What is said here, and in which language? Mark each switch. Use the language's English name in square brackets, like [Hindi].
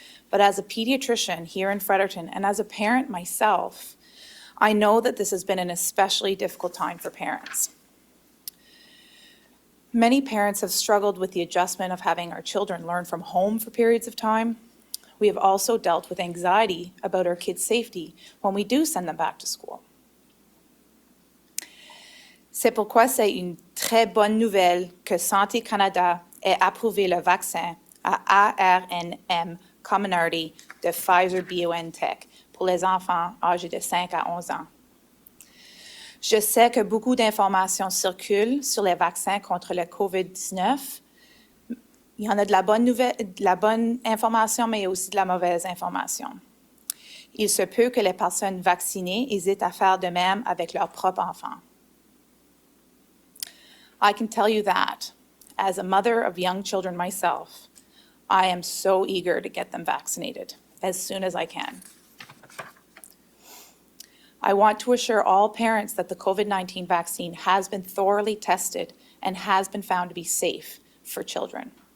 [English] But as a pediatrician here in Fredericton and as a parent myself, I know that this has been an especially difficult time for parents. Many parents have struggled with the adjustment of having our children learn from home for periods of time. We have also dealt with anxiety about our kids' safety when we do send them back to school. [French] C'est pourquoi c'est une très bonne nouvelle que Santé Canada ait approuvé le vaccin à ARNM Comirnaty de Pfizer-BioNTech pour les enfants âgés de 5 à 11 ans. Je sais que beaucoup d'informations circulent sur les vaccins contre le COVID-19. Il y en a de la bonne information, mais aussi de la mauvaise information. Il se peut que les personnes vaccinées hésitent à faire de même avec leurs propres enfants. [English] I can tell you that, as a mother of young children myself, I am so eager to get them vaccinated as soon as I can. I want to assure all parents that the COVID-19 vaccine has been thoroughly tested and has been found to be safe for children.